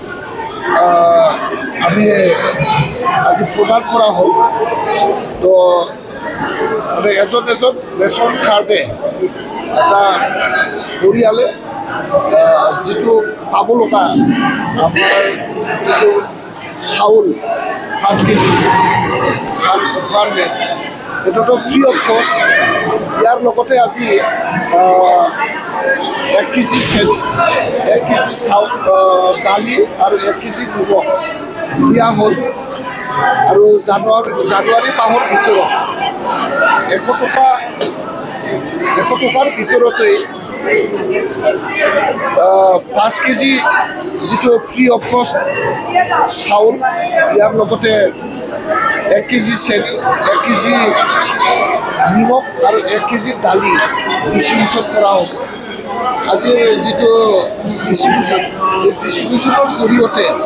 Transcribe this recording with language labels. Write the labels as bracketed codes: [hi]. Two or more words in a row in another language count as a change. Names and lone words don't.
[as] আমি আজি প্রদান করা হল তো এজন [en] ration card [as] এটা পরিয়ালে যেটো পাব লগা আমার যেটো চাউল 5 কেজি এটা তো [en] free of cost [as] ইয়ার লগতে আজি 1 কেজি চেনি 1 কেজি চাউল দালি আর 1 কেজি নিমখ দিয়া হল আর জানুয়ারি মাহৰ ভিতৰত 100 টকাৰ ভিতৰতে 5 কেজি যেটো [en] free of cost [as] চাউল ইয়ার লগতে 1 কেজি চেনি 1 কেজি নিমখ আর 1 কেজি দালি ডিস্ট্রিবিউশন করা হ'ব আজিৰ যেটো ডিস্ট্রিবিউশনৰ জৰিয়তে